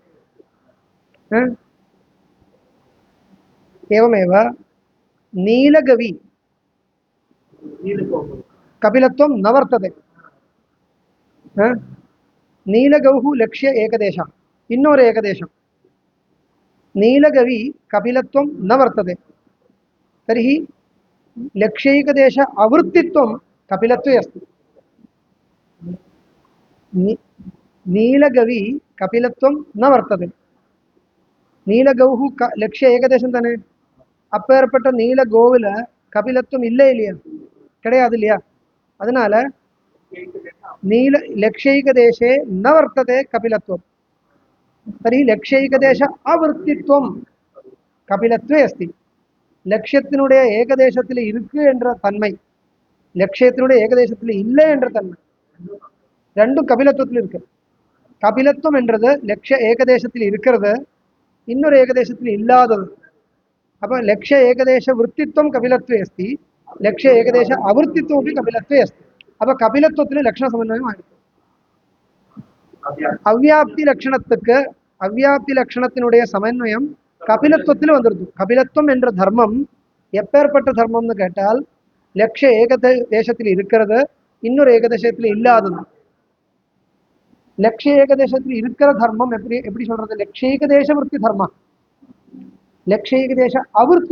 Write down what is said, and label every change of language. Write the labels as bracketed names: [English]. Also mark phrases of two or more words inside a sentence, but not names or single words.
[Sanskrit] एवमेव नीलगवी कपिलत्वं न वर्तते नीलगौः लक्ष्य एकदेशः इन्नोरु एकदेशं नीलगवी कपिलत्वं न वर्तते तर्हि लक्ष्यैकदेश आवृत्तित्वं कपिलत्वे अस्ति नीलगवी कपिलत्वं न वर्तते नीलगौः लक्ष्य एकदेशं ताने [Tamil] அப்பேற்பட்ட நீலகோவில் கபிலத்துவம் இல்லை இல்லையா கிடையாது இல்லையா அதனால [Sanskrit] नील लक्ष्यैकदेशे न वर्तते कपिलत्वं तर्हि लक्ष्यैकदेश आवृत्तित्वं कपिलत्वे अस्ति लक्ष्यத்தினுடைய [Tamil] ஏகதேசத்தில் இருக்கு என்ற தன்மை லட்சியத்தினுடைய ஏகதேசத்தில் இல்லை என்ற தன்மை ரெண்டும் கபிலத்துவத்தில் இருக்கு கபிலத்துவம் என்றது லட்சிய ஏகதேசத்தில் இருக்கிறது இன்னொரு ஏகதேசத்தில் இல்லாதது அப்ப [Sanskrit] लक्ष्य एकदेश वृत्तित्वं कपिलत्वे अस्ति लक्ष्य एकदेश आवृत्तित्वमपि कपिलत्वे अस्ति [Tamil] अब कपिलत्वத்தில் लक्षण समन्वயம் ஆயிடுச்சு அவ்யாப்தி லட்சணத்துக்கு அவ்யாப்தி லட்சணத்தினுடைய சமன்வயம் கபிலத்துவத்தில் வந்துருது கபிலத்துவம் என்ற தர்மம் எப்பேற்பட்ட தர்மம்னு கேட்டால் லட்சிய ஏகதேசத்தில் இருக்கிறது இன்னொரு ஏகதேசத்தில் இல்லாதது லட்சிய ஏகதேசத்தில் இருக்கிற தர்மம் எப்படி எப்படி சொல்றது லட்சிய ஏகதேச விருத்தி தர்மம் லட்சிய ஏகதேச அவிருத்தி